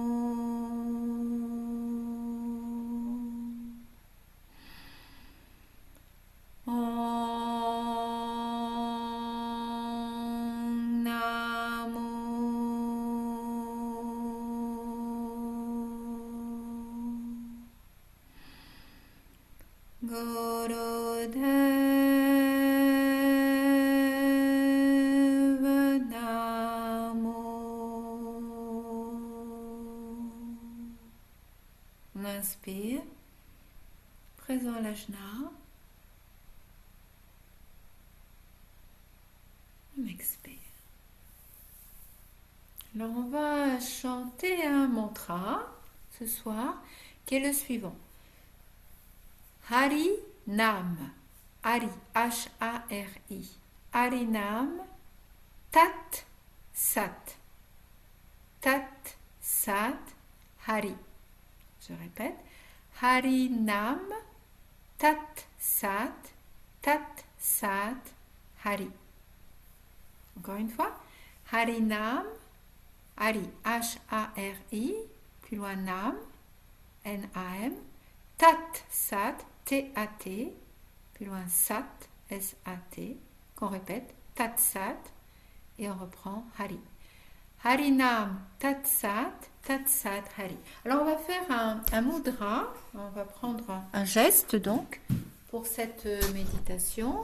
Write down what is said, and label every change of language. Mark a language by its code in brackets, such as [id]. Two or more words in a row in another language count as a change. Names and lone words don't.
[sa] Om Namo Gurudeva Namo. [fr] On inspire, présent à l'ajna. On expire. Alors on va chanter un mantra ce soir qui est le suivant. [sa] Hari Nam. Hari, H-A-R-I. Hari Nam. Tat Sat. Tat Sat Hari. [fr] Je répète. [sa] Hari Nam. Tat Sat. Tat Sat Hari. [fr] Encore une fois. [sa] Hari Nam. Hari, H-A-R-I. [fr] Plus loin [sa] Nam. N-A-M. Tat Sat. T-A-T. [fr] Plus loin Sat. S-A-T. Qu'on répète. [sa] Tat Sat. [fr] Et on reprend Hari. [sa] Harinam Tat Sat. Tat Sat Hari. [fr] Alors on va faire un mudra. On va prendre un geste donc pour cette méditation.